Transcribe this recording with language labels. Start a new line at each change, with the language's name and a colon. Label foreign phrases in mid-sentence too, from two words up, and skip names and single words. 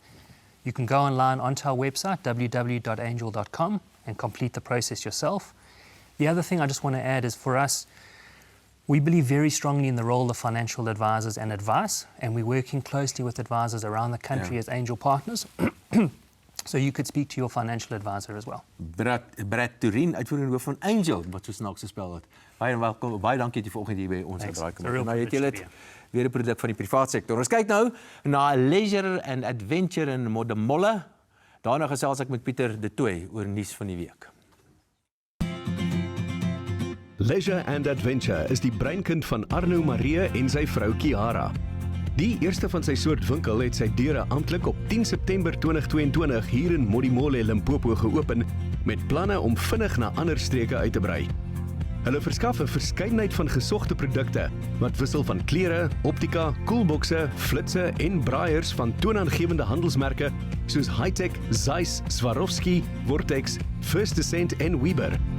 English: You can go online onto our website, www.angel.com, and complete the process yourself. The other thing I just want to add is for us, we believe very strongly in the role of financial advisors and advice, and we're working closely with advisors around the country as Angel partners. So you could speak to your financial advisor as well.
Afrikaans: Brad Turin, uitvoerende hoof van Angel, wat so snaaks gespel het. Baie welkom, baie dankie dat jy vanoggend hier by ons gedraai kom. Nou het jy dit weer 'n produk van die privaat sektor. Ons kyk nou na leisure and adventure in Modemolle. Daarna gesels ek met Pieter De Tooy oor nuus van die week. Leisure and Adventure is die breinkind van Arno Marie en sy vrou Kiara. Die eerste van sy soort winkel het sy deure amptelik op 10 September 2022 hier in Modimolle, Limpopo geopen met planne om vinnig na ander streke uit te brei. Hulle verskaf 'n verskeidenheid van gesogte produkte wat wissel van klere, optika, koelbokse, flitsse en braaiers van toonaangewende handelsmerke soos Hightech, Zeiss, Swarovski, Vortex, First Descent en Weber.